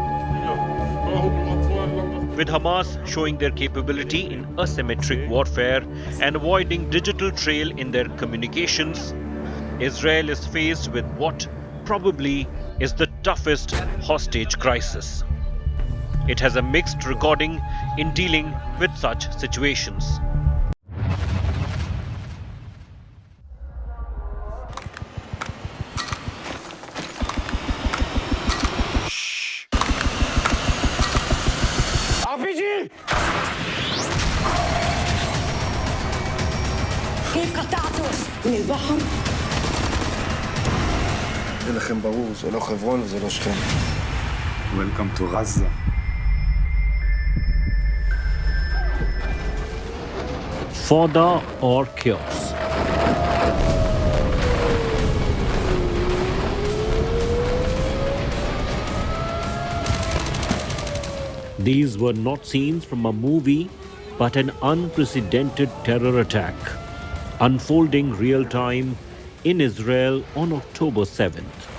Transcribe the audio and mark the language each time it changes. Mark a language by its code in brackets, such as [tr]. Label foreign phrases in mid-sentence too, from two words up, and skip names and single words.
[en] With Hamas showing their capability in asymmetric warfare and avoiding digital trail in their communications, Israel is faced with what probably is the toughest hostage crisis. It has a mixed recording in dealing with such situations. RPG! [ar] كيف قطعته من البحر؟ [he] זה לכם ברור, זה לא חברון וזה לא שכם. [en] Welcome to Gaza. Fodder or chaos? These were not scenes from a movie, but an unprecedented terror attack, unfolding real time in Israel on October 7th.